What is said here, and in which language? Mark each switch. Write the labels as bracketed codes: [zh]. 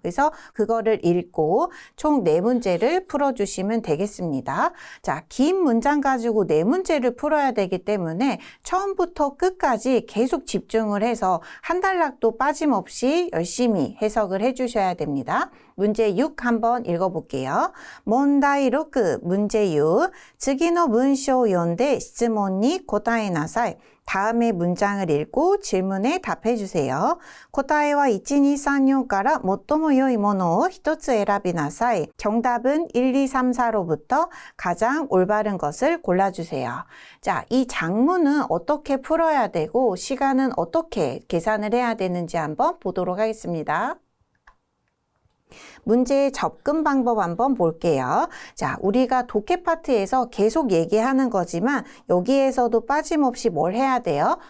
[ko] 그래서 그거를 읽고 총 4문제를 풀어주시면 되겠습니다. 자, 긴 문장 가지고 4문제를 풀어야 되기 때문에 처음 처음부터 끝까지 계속 집중을 해서 한 단락도 빠짐없이 열심히 해석을 해주셔야 됩니다. 문제 6 한번 읽어볼게요. [ja] 問題 6 [ko] 문제 6 [ja] 次の文章を読んで質問に答えなさい. [ko] 다음의 문장을 읽고 질문에 답해 주세요. [ja] 答えは 1, 2, 3, 4から最も良いものを一つ選びなさい. [ko] 정답은 1, 2, 3, 4로부터 가장 올바른 것을 골라주세요. 자, 이 작문은 어떻게 풀어야 되고 시간은 어떻게 계산을 해야 되는지 한번 보도록 하겠습니다. 문제의 접근 방법 한번 볼게요. 자, 우리가 독해 파트에서 계속 얘기하는 거지만 여기에서도 빠짐없이 뭘 해야 돼요?